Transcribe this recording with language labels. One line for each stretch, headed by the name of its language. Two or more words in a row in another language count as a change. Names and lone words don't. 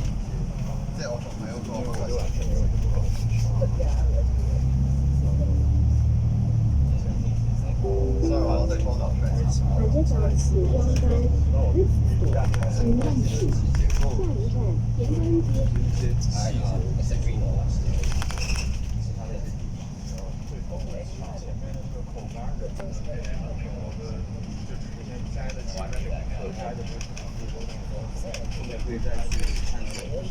Cantonese: 即係我仲係嗰個。所以我哋講到咩？下一站時裝街
English: Next stop
Cantonese: 元朗市。下一站田安街。可以再去探索。